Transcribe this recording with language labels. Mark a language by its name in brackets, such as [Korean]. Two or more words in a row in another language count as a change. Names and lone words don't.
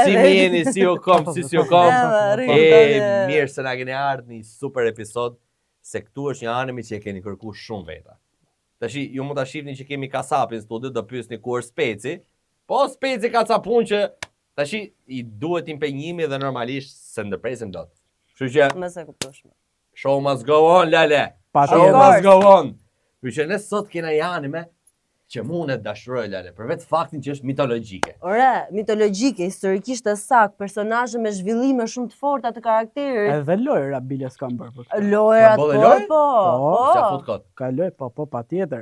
[Albanian] Si më jeni, si u kom, si u kom. Mirë se na keni ardhur në një super episod, se këtu është një anime që e keni kërkuar shumë veta. Tashi ju mund ta shihni që kemi kasapin në studio, do pyesni ku është Speci. Po Speci ka ca punë që tashi i duhet impenjimi dhe normalisht se ndërpresim dot. Kështu që Më se kuptosh. [English] show must go on, Lale. [Albanian] Patjetër. [English] Show must go on. [Albanian] Kështu që ne sot kena një anime që mund e dashuroj, Lale, për vetë faktin që është mitologjike. Ore, mitologjike, historikisht e sakt, personazhe me zhvillime shumë të forta të karakterit. Edhe lojra bile s'kam bërë për këtë. Lojrat po. Qa fut kot. Ka loj, po patjetër.